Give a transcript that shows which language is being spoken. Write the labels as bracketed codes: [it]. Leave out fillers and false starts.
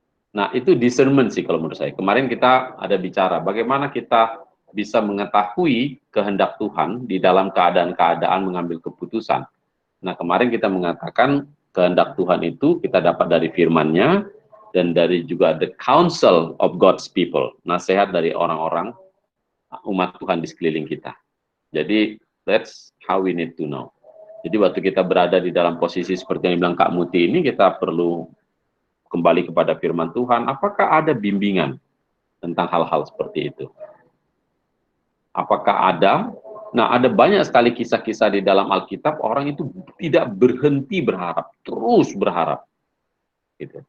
[id] Nah, itu discernment sih kalau menurut saya. Kemarin kita ada bicara bagaimana kita bisa mengetahui kehendak Tuhan di dalam keadaan-keadaan mengambil keputusan. Nah, kemarin kita mengatakan kehendak Tuhan itu kita dapat dari firman-Nya dan dari juga [en] the counsel of God's people, [id] nasihat dari orang-orang umat Tuhan di sekeliling kita. Jadi, [en] that's how we need to know. [id] Jadi, waktu kita berada di dalam posisi seperti yang dibilang Kak Muti ini, kita perlu kembali kepada firman Tuhan, apakah ada bimbingan tentang hal-hal seperti itu? Apakah ada? Nah, ada banyak sekali kisah-kisah di dalam Alkitab, orang itu tidak berhenti berharap, terus berharap. Gitu.